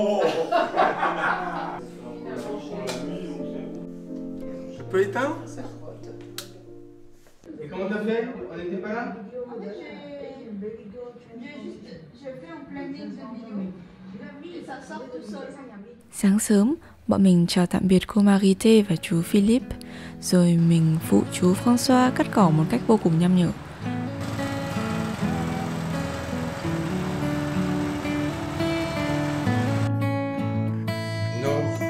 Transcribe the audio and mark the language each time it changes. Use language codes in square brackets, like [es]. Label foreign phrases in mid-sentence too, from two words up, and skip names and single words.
[fr] Je peux éteindre? Et comment t'as fait? On n'était pas là? Je fais un planning de vidéo. Et ça sort tout seul. [vi] Sáng sớm, bọn mình chào tạm biệt cô Marité và chú Philippe, rồi mình phụ chú François cắt cỏ một cách vô cùng nham nhở. [fr] Non.